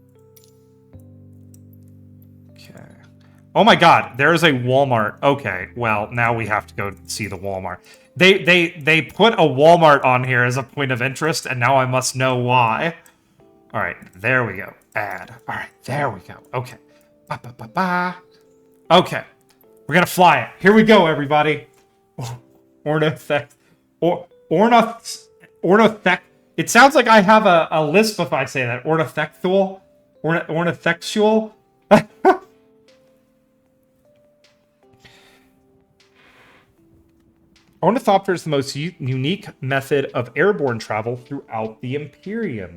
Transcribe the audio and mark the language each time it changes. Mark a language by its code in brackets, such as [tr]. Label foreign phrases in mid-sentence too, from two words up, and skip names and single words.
[en] Okay. Oh my god, there is a Walmart. Okay, well, now we have to go see the Walmart. They put a Walmart on here as a point of interest, and now I must know why. All right, there we go. Add. All right, there we go. Okay. Ba-ba-ba-ba. Okay. We're going to fly it. Here we go, everybody. Ornithopter. It sounds like I have a lisp if I say that. Ornithectual. Ornithexual. Ornithopter is the most unique method of airborne travel throughout the Imperium.